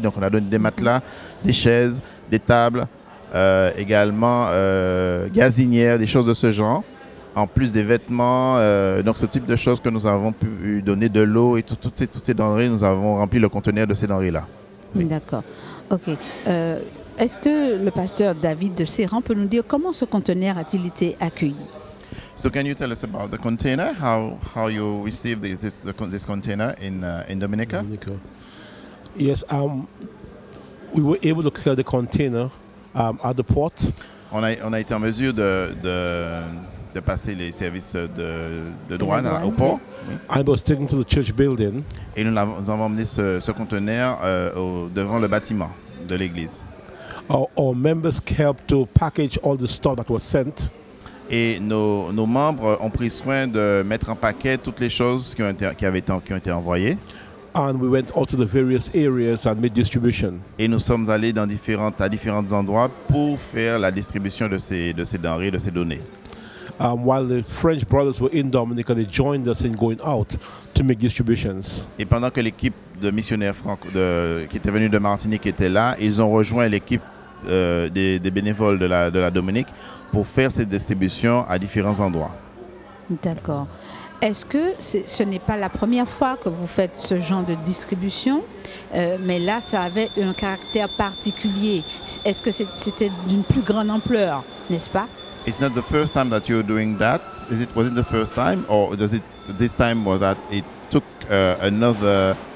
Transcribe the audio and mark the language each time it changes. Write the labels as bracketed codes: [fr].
[fr] Donc on a donné des matelas, des chaises, des tables, également gazinières, des choses de ce genre. En plus des vêtements, donc ce type de choses que nous avons pu donner, de l'eau et toutes ces denrées, nous avons rempli le conteneur de ces denrées-là. Oui. D'accord. Ok. Est-ce que le pasteur David de Serran peut nous dire comment ce conteneur a-t-il été accueilli? [en] So can you tell us about the container, how you received this container in Dominica? Yes, we were able to clear the container at the port. [fr] On a été en mesure de passer les services de douane au port. Oui. [en] I was taken to the church building. [fr] Et nous avons emmené ce conteneur devant le bâtiment de l'église. [en] Our members helped to package all the stuff that was sent. [fr] Et nos membres ont pris soin de mettre en paquet toutes les choses qui ont été envoyées. [en] And we went out to the various areas and made distribution. [fr] Et nous sommes allés à différents endroits pour faire la distribution de ces denrées, de ces données. [en] While the French brothers were in Dominica, they joined us in going out to make distributions. [fr] Et pendant que l'équipe de missionnaires qui était venue de Martinique était là, ils ont rejoint l'équipe des bénévoles de la Dominique pour faire cette distribution à différents endroits. D'accord. Est-ce que ce n'est pas la première fois que vous faites ce genre de distribution, mais là, ça avait un caractère particulier? Est-ce que c'était d'une plus grande ampleur, n'est-ce pas? [en] It's not the first time that you're doing that. Was it the first time, or this time was that it took another